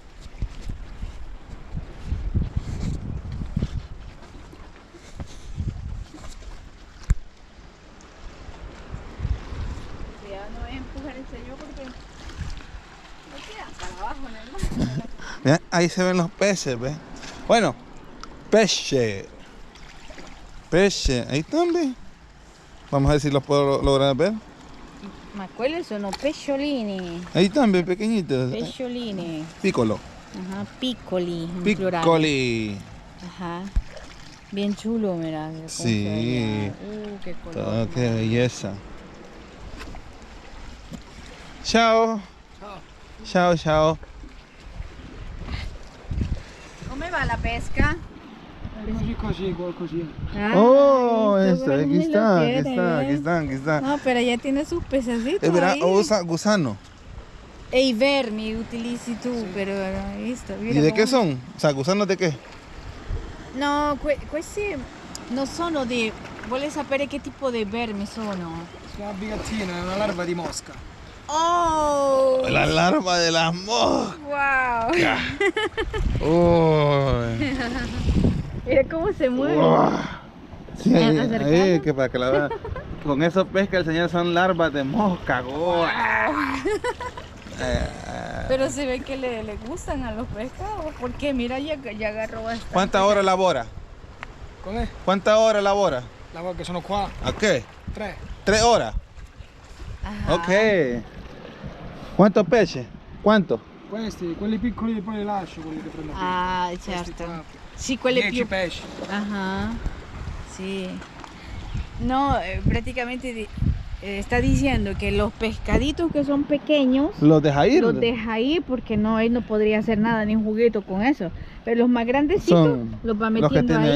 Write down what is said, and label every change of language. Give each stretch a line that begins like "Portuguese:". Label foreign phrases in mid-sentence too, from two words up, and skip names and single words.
Spanish: Cuidado, no voy a empujar el señor porque no queda para abajo en el mar. Mira, ahí se ven los peces, ¿ves? Bueno, peche. Peche. Ahí están, ¿ves? Vamos a ver si los puedo lograr ver.
Italian: Ma quelli sono pesciolini.
Spanish: Ahí están, ¿ves? Pequeñitos.
Italian: Pesciolini. Piccolo. Ajá, piccoli.
Spanish: En plural.
Italian: Piccoli.
Spanish: Ajá. Bien chulo, mira. cómo se Sí. veía. Qué color. Oh, qué belleza. Chao. Chao, chao. ¿Cómo va la pesca?
Italian: Così, qualcosina.
Spanish: Oh, listo, esto, pero aquí ni lo está, aquí quiere, está, aquí ¿ves? está, aquí está. No, pero ya tiene sus pececitos Verá, ahí. gusano.
Italian: E i vermi utilizzi tu, pero hai visto?
Spanish: ¿Y de qué son? O sea, gusanos de qué?
Italian: No, questi non sono di... Vuole sapere che tipo di vermi sono? Sono una bigattina, è una larva di mosca. Oh!
Spanish: La larva de las moscas. Wow! Uy. Mira cómo se mueve. Uah. Sí, ahí, Acercando. ahí, que para que la vean. Con eso pesca el señor son larvas de mosca. Pero se ve que le gustan a los pescados, porque mira, ya agarró bastante. ¿Cuántas horas labora?
Italian: Com'è?
Spanish: ¿Cuántas horas labora?
Italian: La volta che sono qua,
Spanish: ¿A qué? 3. 3 horas. Ajá. Ok. ¿Cuántos peces? ¿Cuántos?
Italian: Questi, quelli piccoli poi li lascio, quelli che prendo qui. Ah, Questi certo. qua. Sì, quelle 10 più... pesci.
Spanish: Ajá, sí. No, prácticamente está diciendo que los pescaditos que son pequeños ¿Los deja ir? los deja ir porque no, él no podría hacer nada ni un juguito con eso. Pero los más grandecitos Son los va los que metiendo tiene